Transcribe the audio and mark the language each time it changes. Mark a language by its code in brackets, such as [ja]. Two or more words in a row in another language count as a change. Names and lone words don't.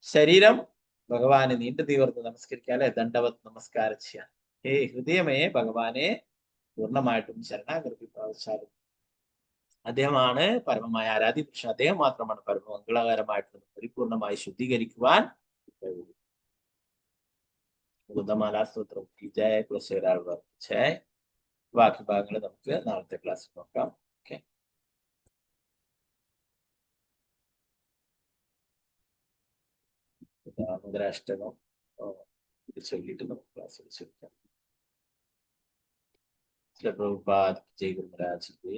[ml] ശരീരം ഭഗവാനെ നീണ്ടു തീവർന്ന് നമസ്കരിക്കാതെ ദണ്ഡവത് നമസ്കാരം ചെയ്യാം. ഹേ ഹൃദയമേ ഭഗവാനെ പൂർണ്ണമായിട്ടും ശരണാഗതി പ്രാപിച്ചാലും അദ്ദേഹമാണ് പരമമായ ആരാധ്യപുരുഷൻ. അദ്ദേഹം മാത്രമാണ് പരമമംഗളകരമായിട്ട് പരിപൂർണമായി ശുദ്ധീകരിക്കുവാൻ കഴിയുള്ളൂ. [hi] മുകുന്ദമാലാ സ്തോത്രം की जय कुलशेखर जय. [ml] ബാക്കി ഭാഗങ്ങൾ നമുക്ക് നാളത്തെ ക്ലാസ്സിൽ നോക്കാം. ഓക്കെ, മുദ്രാഷ്ടകം ചൊല്ലിയിട്ട് നമുക്ക് ക്ലാസ് വിളിച്ചെടുക്കാം. പ്രഭുപാദ് ജയ് ഗുരുമരാജ്.